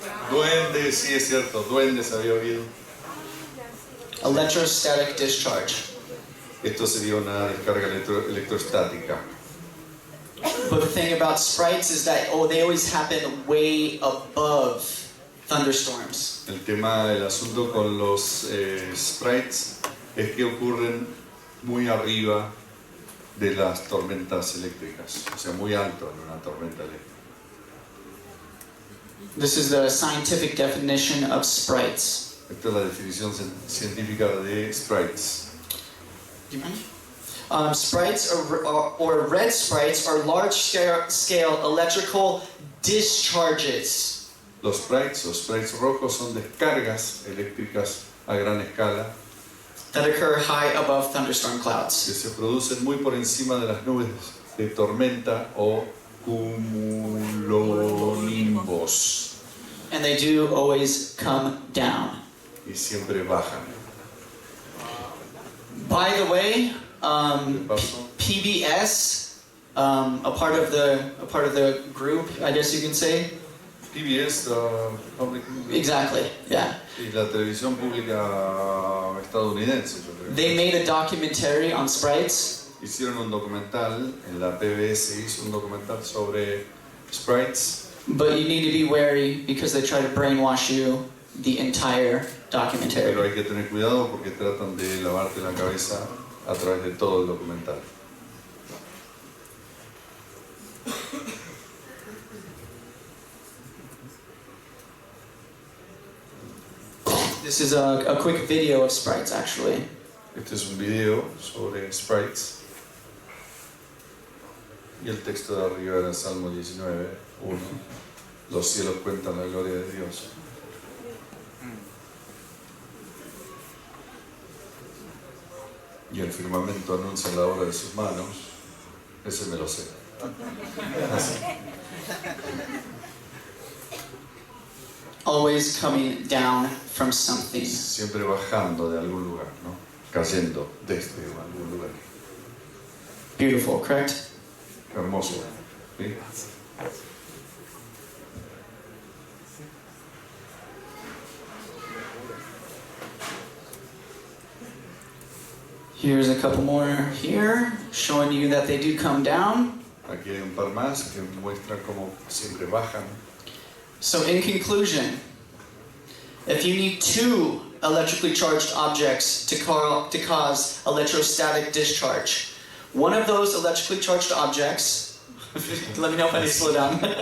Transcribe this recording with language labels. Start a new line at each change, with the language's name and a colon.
Spanish: Duendes, sí es cierto, duendes había oído.
English: Electrostatic discharge.
Spanish: Esto sería una descarga electrostática.
English: But the thing about sprites is that, they always happen way above thunderstorms.
Spanish: El asunto con los sprites es que ocurren muy arriba de las tormentas eléctricas, o sea, muy alto en una tormenta eléctrica.
English: This is the scientific definition of sprites.
Spanish: Esta es la definición científica de sprites.
English: Do you mind? Sprites or red sprites are large-scale electrical discharges.
Spanish: Los sprites rojos son descargas eléctricas a gran escala
English: that occur high above thunderstorm clouds.
Spanish: que se producen muy por encima de las nubes de tormenta o cumulonimbos.
English: And they do always come down.
Spanish: Y siempre bajan.
English: By the way, PBS, a part of the group, I guess you can say. PBS, Public. Exactly. Yeah.
Spanish: Y la televisión pública estadounidense, yo creo.
English: They made a documentary on sprites.
Spanish: Hicieron un documental, en la PBS hizo un documental sobre sprites.
English: But you need to be wary because they try to brainwash you the entire documentary.
Spanish: Pero hay que tener cuidado porque tratan de lavarte la cabeza a través de todo el documental.
English: This is a quick video of sprites, actually.
Spanish: Este es un video sobre sprites. Y el texto de arriba era Salmo 19, 1. Los cielos cuentan la gloria de Dios. Y el firmamento anuncia la obra de sus manos. Ese me lo sé. Así.
English: Always coming down from something.
Spanish: Siempre bajando de algún lugar, ¿no? Cayendo desde algún lugar.
English: Beautiful, correct?
Spanish: Hermoso, ¿sí?
English: Here's a couple more here, showing you that they do come down.
Spanish: Aquí hay un par más que muestran cómo siempre bajan.
English: So in conclusion, if you need two electrically charged objects to cause electrostatic discharge. One of those electrically charged objects, let me know if I need to slow down.